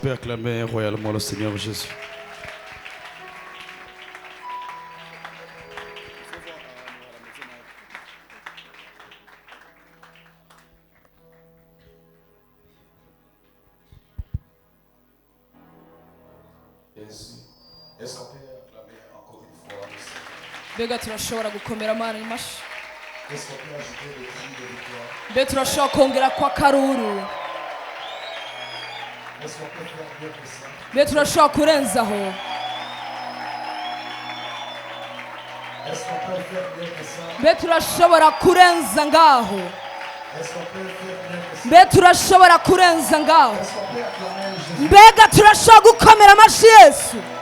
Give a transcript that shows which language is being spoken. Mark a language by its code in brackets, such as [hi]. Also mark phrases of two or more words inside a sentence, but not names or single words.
[fr] peut acclamer royalement le Seigneur Jésus? Est-ce qu'on peut acclamer encore une fois le Seigneur? [rn] mbega turashobora gukomera Imana amashyi? [fr] Est-ce qu'on peut ajouter des cris de victoire? [rn] mbega turashobora kongera kwa karuru? [fr] Est-ce qu'on peut faire mieux que ça? [rn] mbega turashobora kurenzaho? [fr] Est-ce qu'on peut faire mieux que ça? [rn] mbega turashobora kurenza ngaho? [fr] Est-ce qu'on peut faire mieux que ça? [rn] mbega turashobora kurenza ngaho? [fr] Est-ce qu'on peut acclamer Jésus? [rn] mbega turashobora gukomera amashyi Yesu?